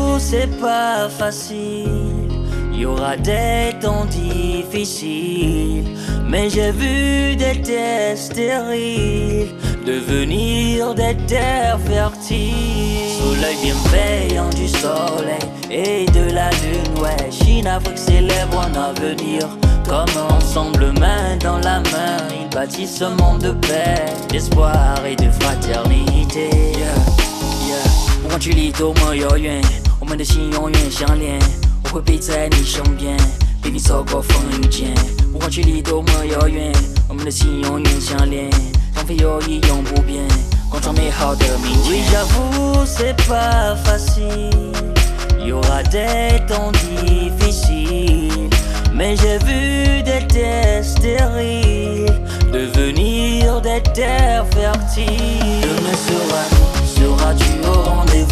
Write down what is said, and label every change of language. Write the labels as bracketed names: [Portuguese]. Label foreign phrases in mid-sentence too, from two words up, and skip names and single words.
[French] c'est pas facile, y aura des temps difficiles, mais j'ai vu des terres stériles devenir des terres fertiles. Soleil bienveillant du soleil et de la lune, ouais. Chine, Afrique célèbre un avenir. Comme ensemble, main dans la main, ils bâtissent un monde de paix, d'espoir et de fraternité. Yeah. [Chinese] 不管距离多么遥远，我们的心永远相连。我会陪在你身边，陪你走过风雨间。不管距离多么遥远，我们的心永远相连。放飞友谊永不变，共创美好的明天。 [French] Oui, j'avoue, c'est pas facile, y aura des temps difficiles, mais j'ai vu des terres stériles devenir des terres fertiles. Demain sera nous, seras-tu au rendez-vous?